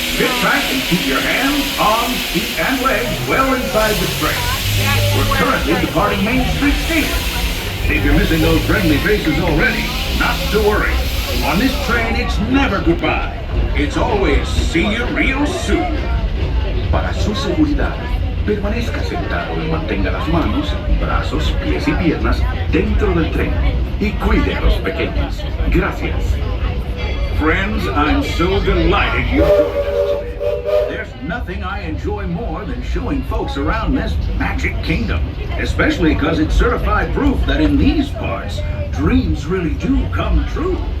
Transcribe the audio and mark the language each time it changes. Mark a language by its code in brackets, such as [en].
[en] Sit tight and keep your hands, arms, feet, and legs well inside the train. We're currently departing Main Street Station. If you're missing those friendly faces already, not to worry. On this train, it's never goodbye. It's always see you real soon. [es] Para su seguridad, permanezca sentado y mantenga las manos, brazos, pies y piernas dentro del tren y cuide a los pequeños. Gracias. [en] Friends, I'm so delighted you joined us today. There's nothing I enjoy more than showing folks around this Magic Kingdom, especially because it's certified proof that in these parts, dreams really do come true.